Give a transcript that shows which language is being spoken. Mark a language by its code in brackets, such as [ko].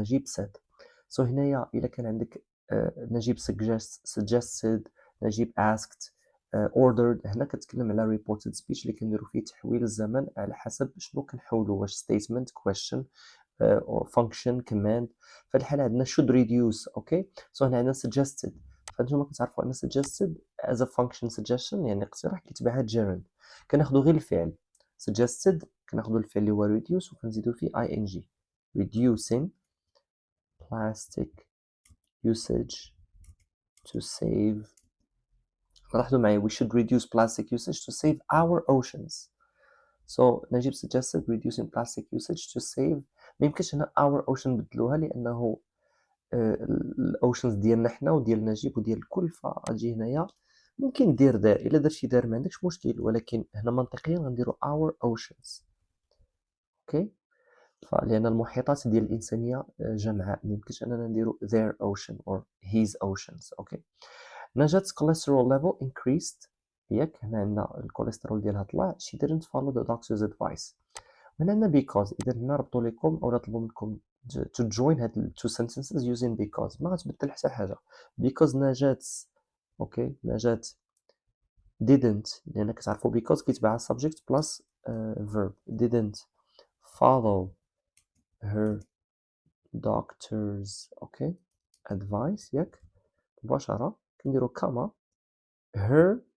[en] Najib said. so [ar] هنايا إذا كان عندك نجيب suggested نجيب [en] asked ordered. [ar] هنا كتكلم على [en] reported speech [ar] اللي كنديرو فيه تحويل الزمن على حسب شنو كنحولو واش [en] statement question or function command. [ar] في الحالة عندنا [en] should reduce. [ar] اوكي so هنا عندنا suggested فانتوما كتعرفوا ان suggested [en] as a function suggestion [ar] يعني اقتراح كيتبعها gerund كناخدو غير الفعل suggested كناخدو الفعل اللي هو reduce وكنزيدو فيه ing [en] reducing plastic usage to save. [ar] لاحظوا معايا [en] we should reduce plastic usage to save our oceans. so Najib suggested reducing plastic usage to save. [ar] ما يمكنش هنا [en] our ocean [ar] نبدلوها لانه الاوشنز ديالنا حنا وديال نجيب وديال الكل فاجي هنايا ممكن دير دار الا درتي دار ما عندكش مشكل ولكن هنا منطقيا غنديرو [en] our oceans. [ar] اوكي لأن المحيطات ديال الإنسانية جمعاء، ميمكنش أننا نديرو [en] their ocean or his oceans. [ar] أوكي. [en] Najat cholesterol level increased. [ar] ياك هنا عندنا الكوليسترول ديالها طلع. [en] she didn't follow the doctor's advice. [ar] من عندنا because. إذا هنا ربطوا لكم أو طلبوا منكم [en] to join [ar] هاد ال [en] two sentences using because. [ar] ما غتبدل حتى حاجة. [en] because Najat okay Najat didn't، [ar] لأن كتعرفوا [en] because [ar] كيتباع [en] subject plus verb. didn't follow her doctor's okay advice. [ar] ياك مباشرة كنديرو كما her.